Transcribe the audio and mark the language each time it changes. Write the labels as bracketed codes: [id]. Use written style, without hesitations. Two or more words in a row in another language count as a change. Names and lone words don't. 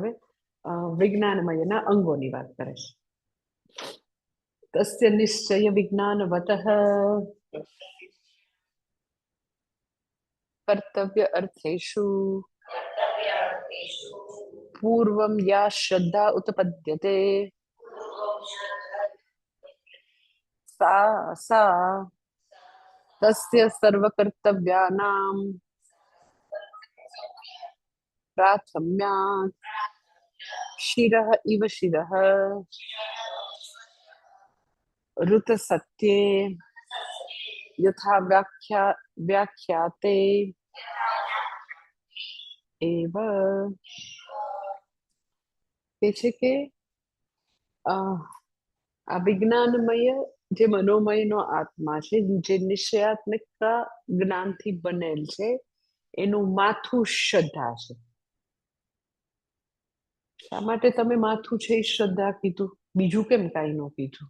[gu] હવે વિજ્ઞાનમયના અંગોની વાત કરે છે. [sa] તસ્ય નિશ્ચય વિજ્ઞાનવતઃ કર્તવ્ય અર્થેષુ પૂર્વમ યા શ્રદ્ધા ઉત્પદ્યતે सा सा तस्य सर्वकर्तव्यानां प्राथम्यात् शिरः इव शिरः ऋतसत्ये यथा व्याख्याते एव [gu] કે છે કે આ વિજ્ઞાનમય જે મનોમયનો આત્મા છે, જે નિશ્ચયાત્મકતા જ્ઞાનથી બનેલ છે, એનું માથું શ્રદ્ધા છે. શા માટે તમે માથું છે એ શ્રદ્ધા કીધું, બીજું કેમ કાંઈ ન કીધું?